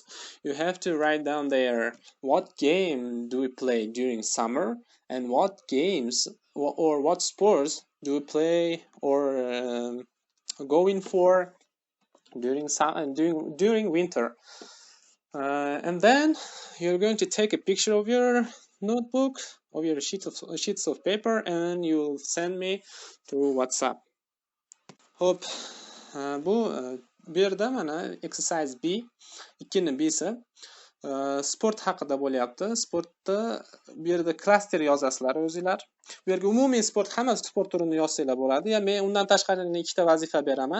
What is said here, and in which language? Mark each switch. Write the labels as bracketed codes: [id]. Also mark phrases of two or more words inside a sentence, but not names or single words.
[en] You have to write down there what game do we play during summer and what games or what sports do we play or going for during winter. And then you're going to take a picture of your notebook, of your sheets of paper, and you'll send me through WhatsApp. [uz] Hop, bu yerda mana exercise B, 2ni B'si sport haqida bo'lyapti. Sportda bu yerda klaster yozasizlar o'zingizlar. Bu yerga umumiy sport, hamma sport turini yozsanglar bo'ladi. Ya men undan tashqari ikkita vazifa beraman.